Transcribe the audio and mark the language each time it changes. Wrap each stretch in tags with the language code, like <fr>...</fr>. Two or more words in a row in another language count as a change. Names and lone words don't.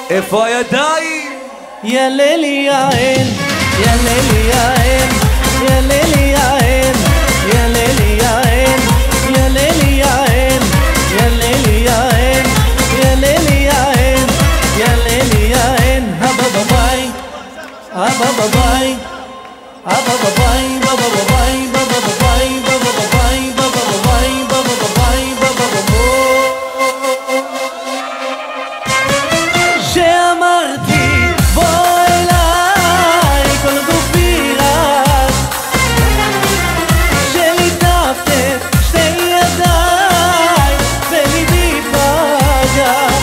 <he>איפה הידיים?</he> <ar>يا ليلي يا عين يا ليلي يا عين يا ليلي يا عين يا ليلي يا عين يا ليلي يا عين يا ليلي يا عين يا ليلي يا عين يا ليلي يا عين. אבא בביי, אבא בביי, אבא בביי, אבא בביי, אבא בביי, אבא בביי, אבא בביי, אבא בביי, אבא בביי.</ar> <he>שאמרתי בוא אליי כל גופי רץ, שליטפת שתי ידיי וליבי פגע.</he>